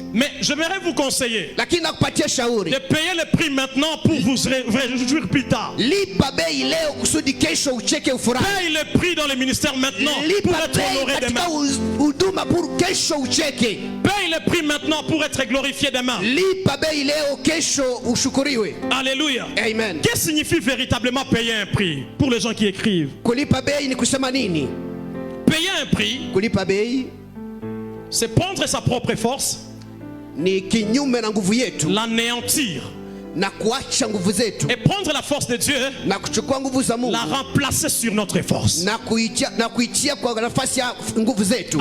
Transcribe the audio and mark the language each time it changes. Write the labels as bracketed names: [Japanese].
[French] Mais j'aimerais vous conseiller [Swahili] lakini nakupatia shauri [French] de payer le prix maintenant pour vous réjouir plus tard. [Swahili] Lipa bei leo kusudi kesho ucheke ufurahi. [French] Paye le prix dans le ministère maintenant pour être honoré demain. [Swahili] Huduma [French] pour [Swahili] kesho ucheke. [French] Paye le prix maintenant pour être glorifié demain. [Swahili] Lipa bei leo kesho ushukuriwe. [French] Alléluia. Amen. Qu'est-ce que signifie véritablement payer un prix pour les gens qui écrivent? [Swahili] Kulipa bei ni kusema nini? [French] Payer un prix, [Swahili] kulipa bei, [French] c'est prendre sa propre force, [Swahili] ni kinyume na nguvu yetu, [French] l'anéantir, [Swahili] na kuacha nguvu zetu, [French] et prendre la force de Dieu, [Swahili] na kuchukua nguvu za Mungu, [French] la remplacer sur notre force, [Swahili] na kuitia kwa nafasi ya nguvu zetu.